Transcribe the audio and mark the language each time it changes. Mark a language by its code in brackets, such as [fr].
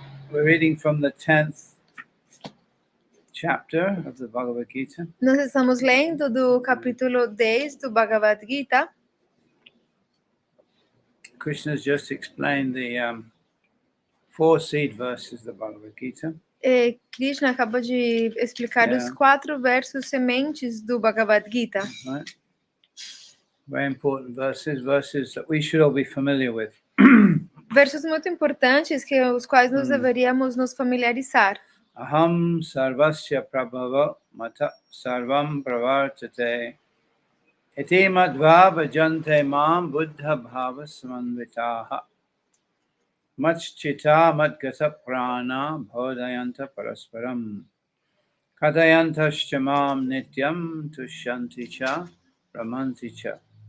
[en] We're reading from the 10th chapter of the Bhagavad-Gita. [pt] Nós estamos lendo do capítulo 10 do Bhagavad-Gita. [en] Krishna's just explained the 4 seed verses of the Bhagavad-Gita. [pt] Krishna acabou de explicar os 4 versos sementes do Bhagavad-Gita. [en] Right? Very important verses that we should all be familiar with. [pt] Versos muito importantes que os quais nós deveríamos nos familiarizar. [sa] Aham sarvasya prabhava mata sarvam pravartate iti madhva bhajante mam buddha bhava samanvitaha machchita madgata prana bodhayanta parasparam kathayantascha mam nityam tushyanti cha ramanti cha